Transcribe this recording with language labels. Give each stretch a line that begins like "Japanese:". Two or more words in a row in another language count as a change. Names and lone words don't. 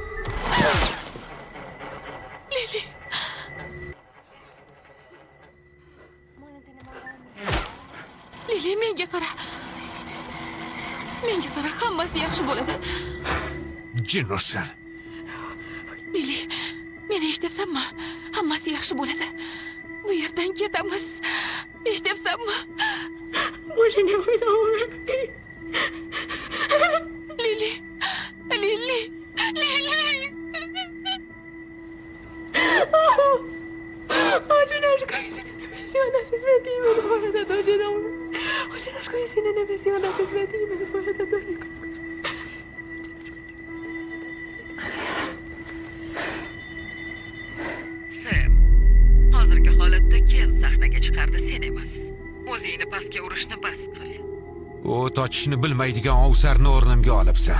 Uzbek: Lili. Lili, menga qara. Menga qara, hammasi yaxshi bo'ladi. Jin ursin. Lili, meni eshityapsanmi? Hammasi yaxshi bo'ladi. Bu yerdan ketamiz. Eshityapsanmi?
Russian: Больше не буду умирать.
Uzbek: Lili. Lili. Lili.
Russian: Одиночка, если не написано, со святым именем Бога, это тоже дом. Одиночка, если не написано, со святым именем Бога, это тоже дом.
Uzbek: Sam, hozirgi holatda Ken sahnaga chiqardi, sen emas. O'zingni pastga urishni bas qil. O't ochishni bilmaydigan ovsarni o'rnimga olibsan.